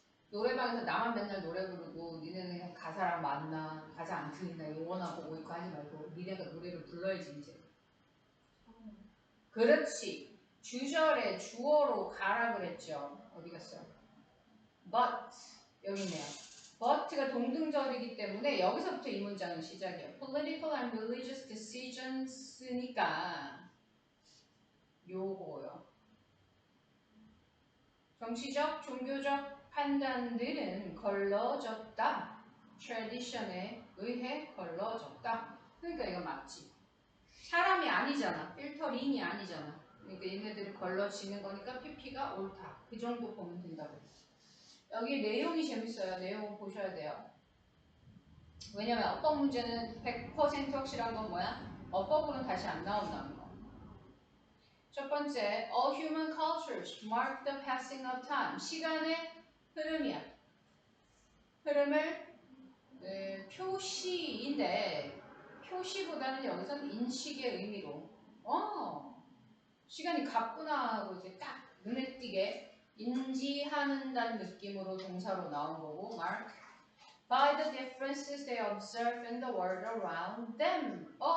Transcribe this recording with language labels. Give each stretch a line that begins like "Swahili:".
Korean: 노래방에서 나만 맨날 노래 부르고 니네는 그냥 가사랑 만나 가사 안 틀린다 영원하 보고 있고 하지 말고 니네가 노래를 불러야지 이제. 그렇지. 주절에 주어로 가라 그랬죠. 어디 갔어? But 여기 있네요. But가 동등절이기 때문에 여기서부터 이 문장은 시작이에요.
English: Political and religious decisions니까
Korean: 요거요. 정치적, 종교적 판단들은 걸러졌다. tradition에 의해 걸러졌다. 그러니까 이거 맞지. 사람이 아니잖아. 필터링이 아니잖아. 그러니까 얘네들이 걸러지는 거니까 PP가 옳다. 그 정도 보면 된다고. 여기 내용이 재밌어요. 내용 보셔야 돼요. 왜냐면 어법 문제는 100% 확실한 건 뭐야? 어법으로는 다시 안 나온다는 거.
English: 첫 번째, all human cultures mark the passing of time.
Korean: 시간의 흐름이야. 흐름을 표시인데 표시보다는 여기서는 인식의 의미로 시간이 갔구나 하고 이제 딱 눈에 띄게 인지하는다는 느낌으로 동사로 나온 거고
English: mark by the differences they observe in the world around them.